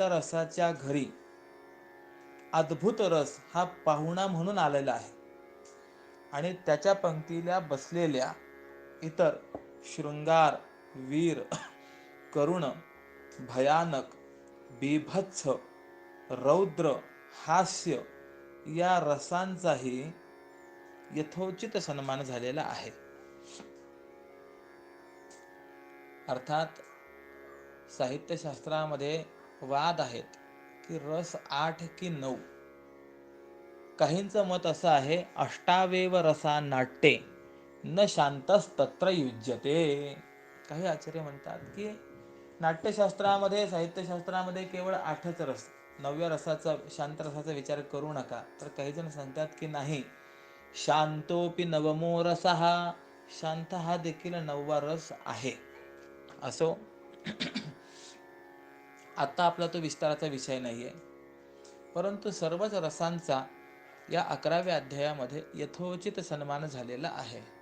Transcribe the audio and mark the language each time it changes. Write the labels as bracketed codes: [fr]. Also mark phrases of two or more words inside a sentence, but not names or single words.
[mr] रसाच्या घरी अद्भुत रस हा पाहुणा म्हणून आलेला आहे आणि त्याच्या पंक्तीला बसलेल्या इतर शृंगार, वीर, करुण, भयानक, बीभत्स, रौद्र, हास्य या रसांचाही यथोचित सन्मान झालेला आहे. अर्थात साहित्यशास्त्रामध्ये वाद आहेत की रस 8 की 9. काहींचं मत असं आहे [sa] अष्टावेव रसा नाट्ये न शांतस्तत्र युज्यते. [mr] काही आचार्य म्हणतात की नाट्यशास्त्रामध्ये, साहित्यशास्त्रामध्ये केवळ 8च रस, 9व्या रसाचा, शांत रसाचा विचार करू नका. तर काही जण सांगतात की नाही, [sa] शांतोपि नवमो रसः, [mr] शांत हा देखील 9वा रस आहे. असो, आता आपला तो विस्ताराचा विषय नाहीये. परंतु सर्वच रसांचा या 11व्या अध्यायामध्ये यथोचित सन्मान झालेला आहे.